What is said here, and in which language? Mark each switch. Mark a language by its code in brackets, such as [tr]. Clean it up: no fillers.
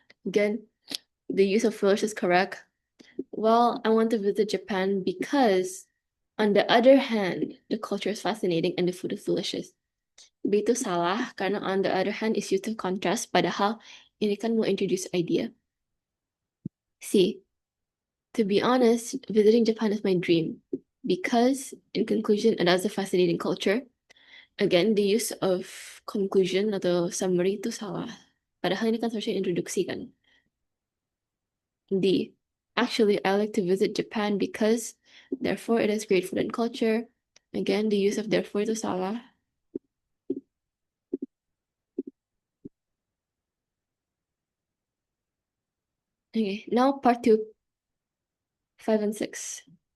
[en] Again, the use of fillers is correct. Well, I want to visit Japan because, on the other hand, the culture is fascinating and the food is delicious. [id] B itu salah karena [en] on the other hand is used to contrast, [id] padahal ini kan mau [en] introduce idea. [id] C. [en] To be honest, visiting Japan is my dream because, in conclusion, it has a fascinating culture. Again, the use of conclusion [id] atau summary itu salah. Padahal ini kan seharusnya introduksi kan. D. [en] Actually, I like to visit Japan because, therefore, it has great food and culture. Again, the use of therefore [id] itu salah. [en] Okay, now part 2, 5 and 6.